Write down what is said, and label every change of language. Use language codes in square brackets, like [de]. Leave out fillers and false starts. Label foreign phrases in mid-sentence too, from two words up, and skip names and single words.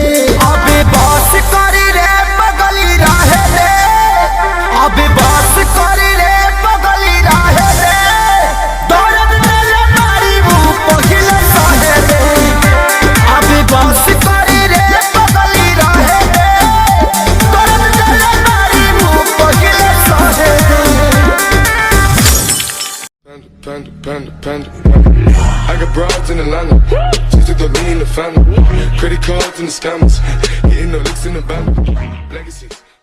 [bho] अबे बस करी रे बगली रहे दे, अबे बस करी रे बगली रहे दे। दर्द तेरे मारी वो पहिले सहे दे, अबे बस करी रे बगली रहे दे। दर्द तेरे मारी वो पहिले सहे दे। [en] I got broads in Atlanta, just to throw me in the family. Credit cards and the scammers, hitting the licks in the band. Legacies.